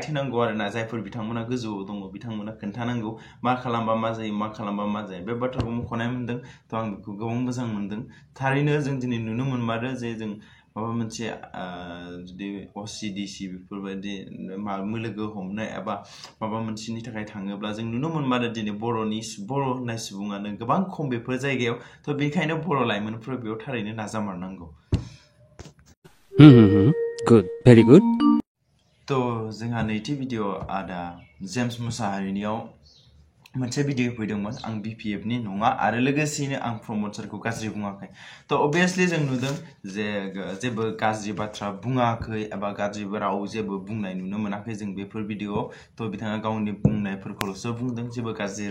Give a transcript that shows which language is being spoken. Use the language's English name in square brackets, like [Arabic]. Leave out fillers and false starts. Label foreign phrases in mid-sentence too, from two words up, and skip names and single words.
[Bodo] होनांगौ आरोना जायफोर बिथांमोना गोजौआव दङ बिथांमोना खोन्थानांगौ मा खालामबा मा जायो मा खालामबा मा जायो बे बाथ्राखौ मख'नाय मोनदों तो आं बेखौ गोबां मोजां मोनदों थारैनो जों दिनै नुनो मोनमारो जे जों माबा मोनसे जुदि असिडिसि बेफोरबायदि लोगो हमनो एबा माबा मोनसेनि थाखाय थाङोब्ला जों नुनो मोनमारो दिनै बर' होननाय सुबुङानो गोबां खम बेफोर जायगायाव तो बेनिखायनो बर' लाइमोनफोरा बेयाव थारैनो नाजामारनांगौ [English] Good, very good. [Bodo] तो जोंहा नैथि भिडिअ आदा जेम्स मुसाहारिनियाव मोनसे भिडिअ फैदोंमोन आं BPF नि नङा आरो लोगोसेयैनो आं प्रमद सरखौ गाज्रि बुङाखै तो obviously जों नुदों जे जेबो गाज्रि बाथ्रा बुङाखै एबा गाज्रि राव जेबो बुंनाय नुनो मोनाखै जों बेफोर भिडिअआव तो बिथाङा गावनि बुंनायफोरखौल'सो बुंदों जेबो गाज्रि